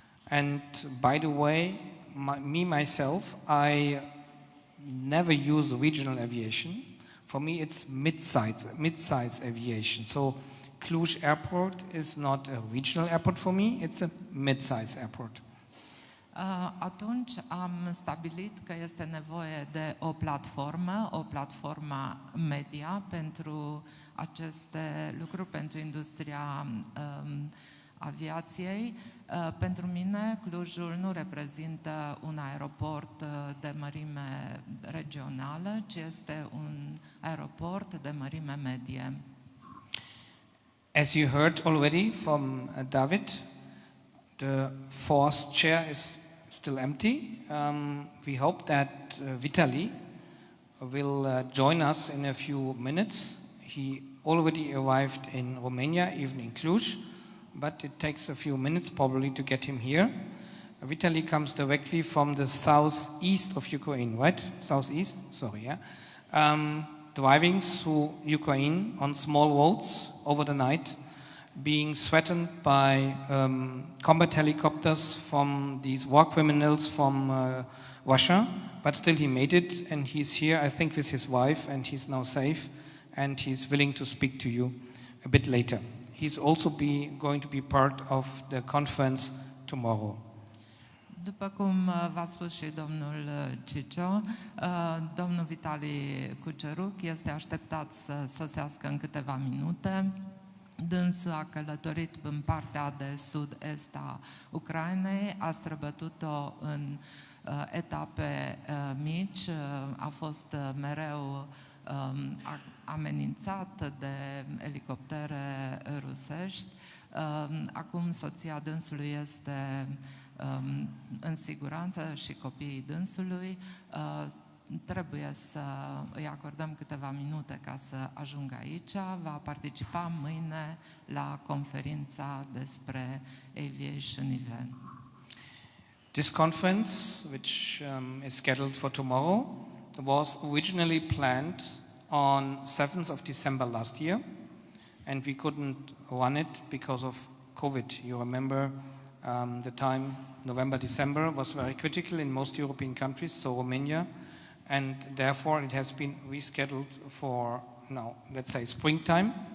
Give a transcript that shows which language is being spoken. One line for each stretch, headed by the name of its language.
English: And by the way, myself, I never use regional aviation. For me, it's mid-size aviation. So Cluj Airport is not a regional airport for me, it's a mid-size airport.
Romanian: Atunci am stabilit că este nevoie de o platformă media pentru aceste lucruri, pentru industria aviației. Pentru mine, Clujul nu reprezintă un aeroport de mărime regională, ci este un aeroport de mărime medie.
English: As you heard already from David, the fourth chair is still empty. We hope that Vitaly will join us in a few minutes. He already arrived in Romania, even in Cluj, but it takes a few minutes probably to get him here. Vitaly comes directly from the southeast of Ukraine, right? Southeast? Sorry, yeah. Driving through Ukraine on small roads over the night, being threatened by combat helicopters from these war criminals from Russia, but still he made it, and he's here, I think, with his wife, and he's now safe, and he's willing to speak to you a bit later. He's also going to be part of the conference tomorrow.
Romanian: După cum v-a spus și domnul Cicio, domnul Vitali Cuceruc este așteptat să sosească în câteva minute. Dânsul a călătorit în partea de sud-est a Ucrainei, a străbătut-o în etape mici, a fost mereu amenințat de elicoptere rusești. Acum soția dânsului este în siguranță și copiii dânsului. Trebuie să îi acordăm câteva minute ca să ajungă aici. Va participa mâine la conferința despre Aviation Event.
English: This conference, which is scheduled for tomorrow, was originally planned on 7th of December last year, and we couldn't run it because of COVID. You remember the time, November, December, was very critical in most European countries, so Romania, and therefore it has been rescheduled for now, let's say, springtime.